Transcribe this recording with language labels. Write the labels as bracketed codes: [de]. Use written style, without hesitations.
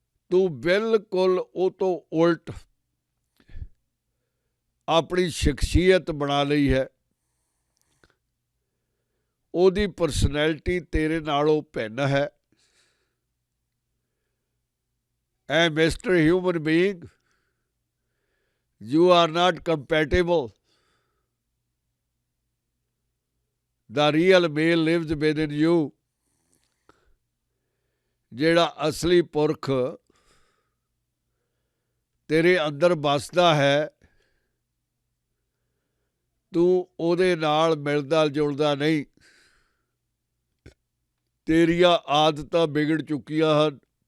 [pa] ਤੂੰ ਬਿਲਕੁਲ ਉਹ ਤੋਂ ਉਲਟ ਆਪਣੀ ਸ਼ਖਸੀਅਤ ਬਣਾ ਲਈ ਹੈ। ਉਹਦੀ ਪਰਸਨੈਲਿਟੀ ਤੇਰੇ ਨਾਲੋਂ ਭਿੰਨ ਹੈ। [en] ਐ mister human being, you are not compatible. The real male lives within you. [pa] ਜਿਹੜਾ ਅਸਲੀ ਪੁਰਖ ਤੇਰੇ ਅੰਦਰ ਵੱਸਦਾ ਹੈ, ਤੂੰ ਉਹਦੇ ਨਾਲ ਮਿਲਦਾ ਜੁਲਦਾ ਨਹੀਂ। ਤੇਰੀਆਂ ਆਦਤਾਂ ਵਿਗੜ ਚੁੱਕੀਆਂ ਹਨ।